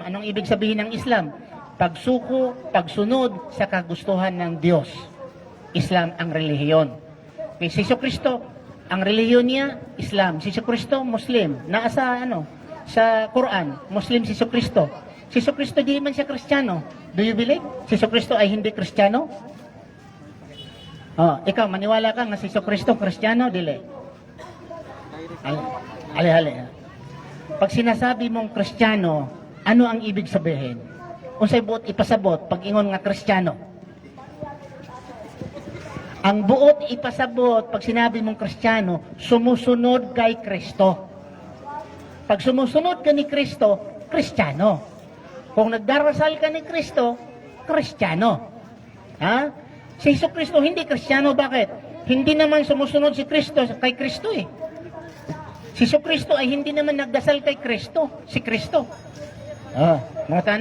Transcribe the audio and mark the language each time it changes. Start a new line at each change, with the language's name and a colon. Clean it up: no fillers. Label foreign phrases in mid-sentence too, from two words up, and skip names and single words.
Filipino: Anong ibig sabihin ng Islam? Pagsuko, pagsunod sa kagustuhan ng Diyos. Islam ang relihiyon. Si Jesucristo, ang relihiyon niya, Islam. Si Jesucristo, Muslim.
Cebuano: Naasa sa Quran, Muslim si Jesucristo. Si Jesucristo di man siya Kristiyano.
English: Do you believe?
Filipino: Si Jesucristo ay hindi Kristiyano? Ikaw, maniwala ka nga si Jesucristo Kristiyano, dili? Ali. Pag sinasabi mong Kristiyano, ano ang ibig sabihin?
Cebuano: Unsay buot ipasabot pag ingon nga Kristiyano? Ang buot ipasabot
Filipino: pag sinabi mong Kristiyano, sumusunod kay Kristo. Pag sumusunod ka ni Kristo, Kristiyano. Kung nagdarasal ka ni Kristo, Kristiyano. Si Jesucristo hindi Kristiyano, bakit? Hindi naman sumusunod si Kristo kay Kristo eh. Si Jesucristo ay hindi naman nagdasal kay Kristo, si Kristo.